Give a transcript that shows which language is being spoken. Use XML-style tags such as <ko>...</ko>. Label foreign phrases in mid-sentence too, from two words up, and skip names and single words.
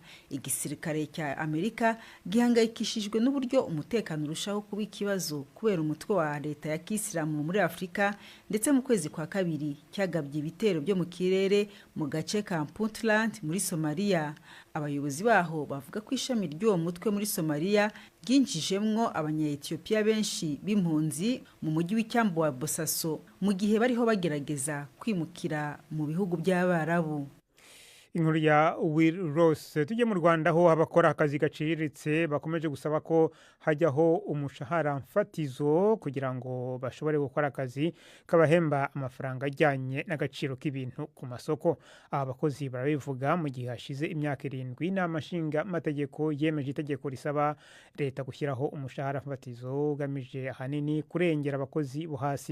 <rw>Igisirikare cya Amerika gihangayikishijwe n'uburyo umutekano urushaho kuba ikibazo kubera umutwe wa leta ya kisilamu muri Afurika, ndetse mu kwezi kwa kabiri cyagabye ibitero byo mu kirere mu gace ka Puntland muri Somalia. Abayobozi baho bavuga ko ishami ry'uwo mutwe muri Somalia ryinjijemwo abanya-Ethiopia benshi b'impunzi mu mujyi w'icyambu wa Bosaso mu gihe bariho bagerageza kwimukira mu bihugu by'Abarabu. Inkuru ya Will Ross. Tujye mu Rwanda aho abakora akazi gaciriritse bakomeje gusaba ko hajyaho umushahara mfatizo kugira ngo bashobore gukora akazi kabahemba amafaranga ajyanye n'agaciro k'ibintu ku masoko. Aba bakozi barabivuga mu gihe hashize imyaka 7 inama nshinga mategeko yemeje itegeko risaba leta gushyiraho umushahara mfatizo ugamije ahanini kurengera abakozi bo hasi.</rw>